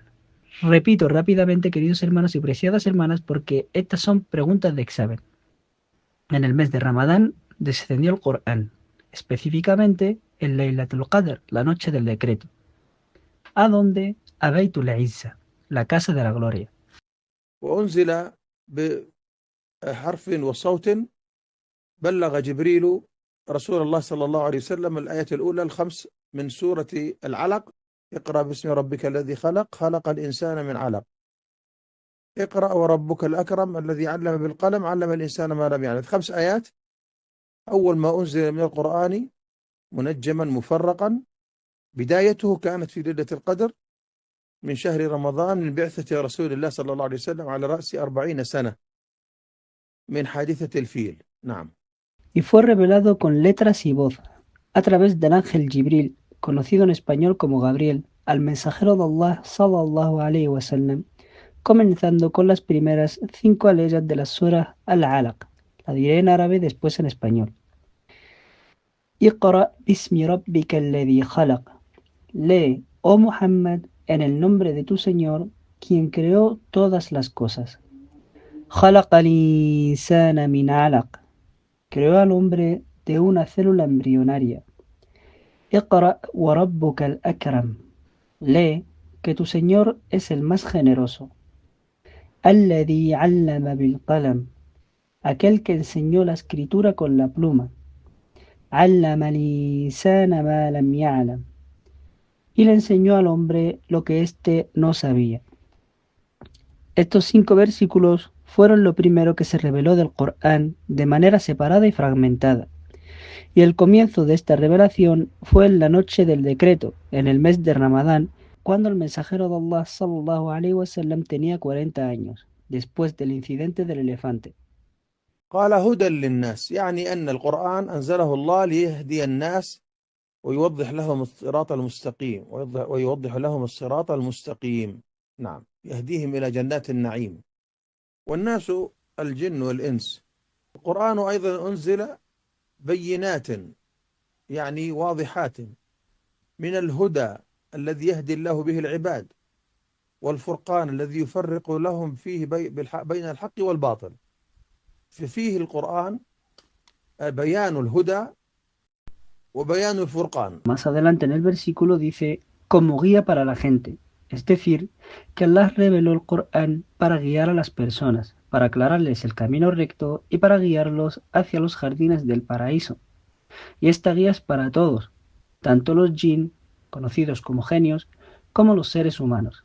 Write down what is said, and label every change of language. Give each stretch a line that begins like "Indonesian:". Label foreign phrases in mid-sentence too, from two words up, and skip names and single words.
Spanish: Repito rápidamente, queridos hermanos y preciadas hermanas, porque estas son preguntas de examen. En el mes de Ramadán descendió el Corán, específicamente en
Arabic: ليلة القدر,
Spanish: la noche del decreto. ¿A dónde? A
Arabic: بيت العزة,
Spanish: la casa de la gloria.
Arabic: وأنزل بحرف وصوت بلغ جبريل رسول الله صلى الله عليه وسلم الآية الأولى الخمس من سورة العلق. اقرأ باسم ربك الذي خلق خلق الإنسان من علق. اقرأ وربك الأكرم الذي علم بالقلم علم الإنسان ما لم يعلم. 5 آيات أول ما أنزل من القرآن منجما مفرقا. بدايته كانت في ليلة القدر من شهر رمضان من بعثة رسول الله صلى الله عليه وسلم على رأس 40 سنة من حادثة الفيل. نعم.
Spanish: Y fue revelado con letras y voz, a través del ángel Jibril, conocido en español como Gabriel, al mensajero de Allah
Arabic: صلى الله عليه وسلم,
Spanish: comenzando con las primeras 5 aleyas de la Sura Al-Alaq. La diré en árabe, después en español.
Arabic: اقرأ باسم ربك الذي خلق.
Spanish: Lee, oh Muhammad, en el nombre de tu Señor, quien creó todas las cosas.
Arabic: خلق الإنسان من علق.
Spanish: Creó al hombre de una célula embrionaria.
Arabic: اقرأ وربك الأكرم.
Spanish: Lee, que tu Señor es el más generoso.
Arabic: الذي علم بالقلم.
Spanish: Aquel que enseñó la escritura con la pluma.
Arabic: علم الإنسان ما لم يعلم.
Spanish: Y le enseñó al hombre lo que éste no sabía. Estos 5 versículos fueron lo primero que se reveló del Corán de manera separada y fragmentada, y el comienzo de esta revelación fue en la noche del decreto, en el mes de Ramadán, cuando el mensajero de Allah
Arabic: صلى الله عليه وسلم
Spanish: tenía 40 años, después del incidente del elefante.
Arabic: قال هدى للناس، يعني أن القرآن أنزله الله ليهدي الناس ويوضح لهم الصراط المستقيم ويوضح لهم الصراط المستقيم. نعم، يهديهم إلى جنات النعيم. والناس الجن والإنس. القرآن أيضا أنزل بينات يعني واضحات من الهدى الذي يهدي الله به العباد والفرقان الذي يفرق لهم فيه بين الحق والباطل. ففيه القرآن بيان الهدى وبيان الفرقان.
Spanish: Más adelante en el versículo dice, como guía para la gente, es decir, que Allah reveló el Corán para guiar a las personas, para aclararles el camino recto y para guiarlos hacia los jardines del paraíso. Y esta guía es para todos, tanto los jinn, conocidos como genios, como los seres humanos.